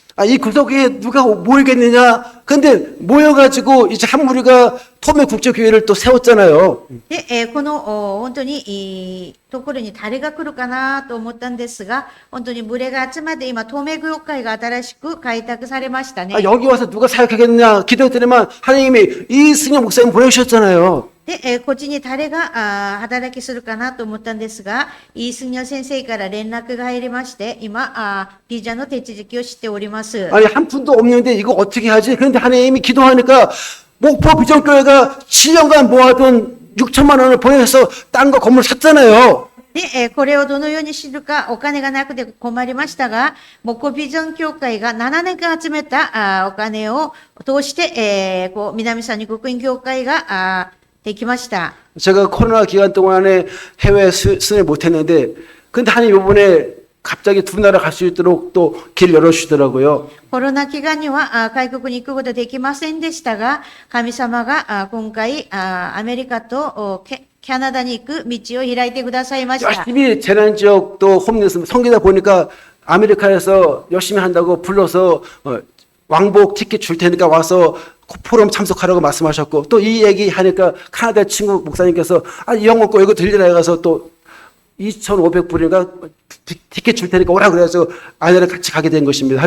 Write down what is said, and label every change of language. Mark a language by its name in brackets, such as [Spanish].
[Korean] 아, 이 구석에 누가 모이겠느냐? 근데 모여가지고 이제 한 무리가 토메 국제교회를 또 세웠잖아요. [Japanese] で、この本当にいいところに誰が来るかなと思ったんですが、本当に群れが集まって今、東名教会が新しく開拓されましたね。 [Korean] 아, 여기 와서 누가 사역하겠느냐? 기도했더니만 하나님이 이승엽 목사님 보내주셨잖아요. [Japanese] で、こっちに誰が働きするかなと思ったんですが、イースニョ先生から連絡が入りまして、今、ビザの手続きをしております。 [Korean] 아니, 한 푼도 없는데 이거 어떻게 하지? 그런데 하나님이 기도하니까 목포 비전교회가 7년간 모아둔 6천만 원을 보내서 땅과 건물 샀잖아요. [Japanese] で、これをどのように知るか、お金がなくて困りましたが、木工ビジョン協会が7年間集めたお金を通して、南三陸福音協会ができました。 [Korean] 제가 코로나 기간 동안에 해외 순회 못했는데, 근데 하나님 이번에 갑자기 두 나라 갈 수 있도록 또 길 열어주시더라고요. [Japanese] コロナ期間には外国に行くことできませんでしたが、神様が今回アメリカとキャナダに行く道を開いてくださいました。 [Korean] 열심히 재난 지역 또 홈리스 성기다 보니까 아메리카에서 열심히 한다고 불러서 왕복 티켓 줄 테니까 와서 포럼 참석하라고 말씀하셨고 또 이 얘기 하니까 카나다 친구 목사님께서 이 영어 거 이거 들리라 해가서 또 2,500불인가 티켓 줄 테니까 오라 그래서 아내랑 같이 가게 된 것입니다.